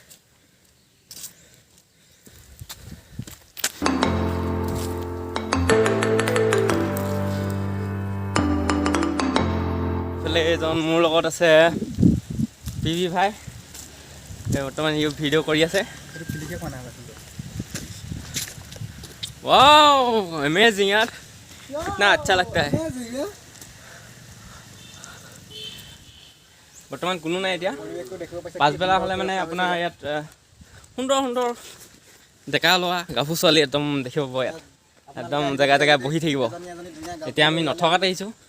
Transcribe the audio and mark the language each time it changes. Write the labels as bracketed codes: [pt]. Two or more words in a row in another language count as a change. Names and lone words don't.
[as] এইফালে এজন মোৰ লগত আছে পিভি ভাই, বৰ্তমান সি ভিডিঅ' কৰি আছে। [en] wow amazing [hi] यार, कितना अच्छा लगता है। [as] বৰ্তমান কোনো নাই এতিয়া, পাছবেলা হ'লে মানে আপোনাৰ ইয়াত সুন্দৰ ডেকা ল'ৰা গাভৰু ছোৱালী একদম দেখিব পাব। ইয়াত একদম জেগাই বহি থাকিব। এতিয়া আমি নথকাত আহিছোঁ।